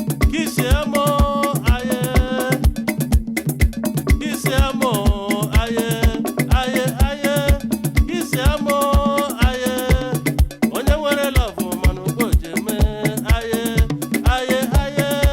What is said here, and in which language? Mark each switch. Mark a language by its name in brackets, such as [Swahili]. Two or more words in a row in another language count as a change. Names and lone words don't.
[English] Kiss emo, aye. Kiss emo, aye, aye, aye. Kiss emo, aye. [Igbo] Onye nwere love, mana ugo ji eme, aye, aye, aye.